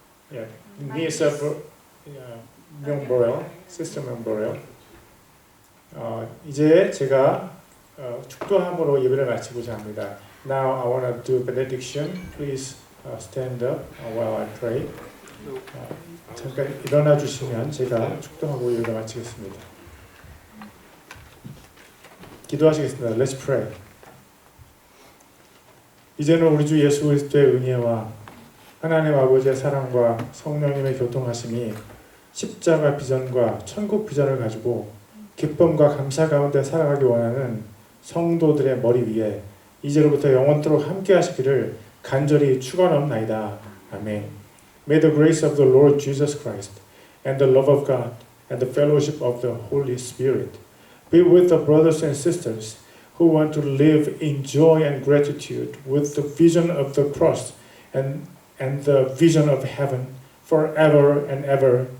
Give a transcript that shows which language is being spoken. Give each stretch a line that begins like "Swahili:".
English: Yeah, niece of 명보래요, sister 명보래요.
Korean: 이제 제가 축도함으로 예배를 마치고자 합니다.
English: Now I want to do benediction. Please stand up while I pray.
Korean: 잠깐 일어나 주시면 제가 축도하고 예배를 마치겠습니다. 기도하시겠습니다.
English: Let's pray.
Korean: 이제는 우리 주 예수 그리스도의 은혜와 하나님 아버지의 사랑과 성령님의 교통하심이 십자가 비전과 천국 비전을 가지고 기쁨과 감사 가운데 살아가기 원하는 성도들의 머리 위에 이제로부터 영원토록 함께 하시기를 간절히 축원하옵나이다. 아멘.
English: May the grace of the Lord Jesus Christ and the love of God and the fellowship of the Holy Spirit be with the brothers and sisters who want to live in joy and gratitude with the vision of the cross and the vision of heaven forever and ever.